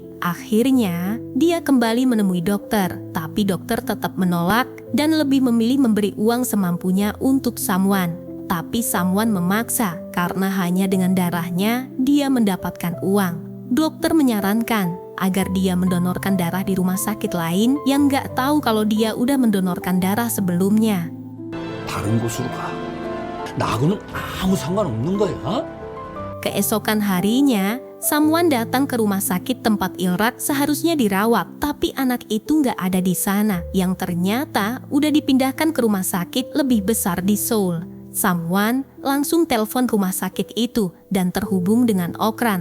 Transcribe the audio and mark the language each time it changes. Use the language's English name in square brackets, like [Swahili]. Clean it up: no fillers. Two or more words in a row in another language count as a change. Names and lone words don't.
[Indonesian] Akhirnya, dia kembali menemui dokter, tapi dokter tetap menolak dan lebih memilih memberi uang semampunya untuk Samwan. Tapi Samwan memaksa karena hanya dengan darahnya dia mendapatkan uang. Dokter menyarankan agar dia mendonorkan darah di rumah sakit lain yang nggak tahu kalau dia udah mendonorkan darah sebelumnya. [Korean] 다른 곳으로 가. 나하고는 아무 상관없는 거야. [Indonesian] Keesokan harinya, Samwan datang ke rumah sakit tempat Ilrak seharusnya dirawat, tapi anak itu nggak ada di sana, yang ternyata udah dipindahkan ke rumah sakit lebih besar di Seoul. Samwan langsung telepon rumah sakit itu dan terhubung dengan Okran.